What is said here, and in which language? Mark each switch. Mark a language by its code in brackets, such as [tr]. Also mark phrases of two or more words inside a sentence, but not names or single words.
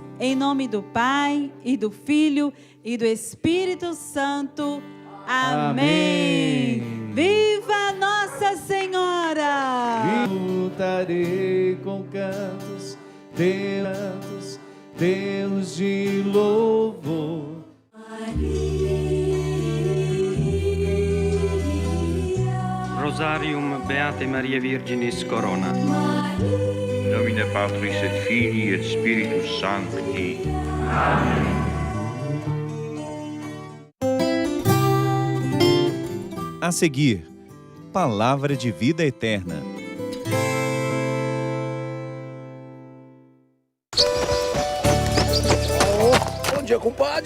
[pt] Em nome do Pai, e do Filho, e do Espírito Santo. Amém. Viva Nossa Senhora! Lutarei com cantos, Deus de louvor. [la] Rosarium Beate Maria Virginis Corona. Nomine Patris et Filii et Spiritus Sancti. [pt] Amém. A seguir, Palavra de Vida Eterna. Bom dia, compadre.